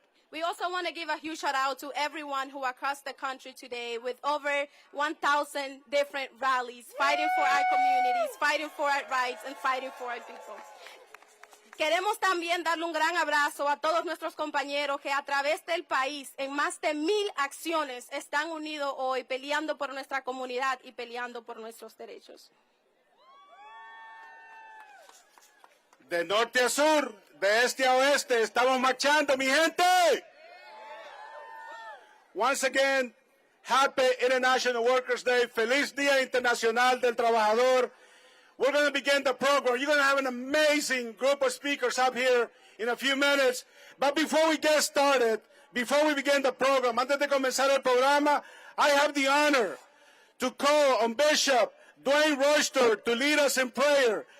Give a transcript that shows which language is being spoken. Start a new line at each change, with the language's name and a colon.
English: We also want to give a huge shout out to everyone who across the country today with over 1,000 different rallies fighting for our communities, fighting for our rights, and fighting for our people.
Spanish: Queremos también darle un gran abrazo a todos nuestros compañeros que a través del país, en más de 1,000 acciones, están unidos hoy peleando por nuestra comunidad y peleando por nuestros derechos. De norte a sur, de este a oeste, estamos marchando, mi gente.
English: Once again, happy International Workers' Day.
Spanish: Feliz Día Internacional del Trabajador.
English: We're going to begin the program. You're going to have an amazing group of speakers up here in a few minutes. But before we get started, before we begin the program,
Spanish: antes de comenzar el programa,
English: I have the honor to call on Bishop Dwayne Royster to lead us in prayer.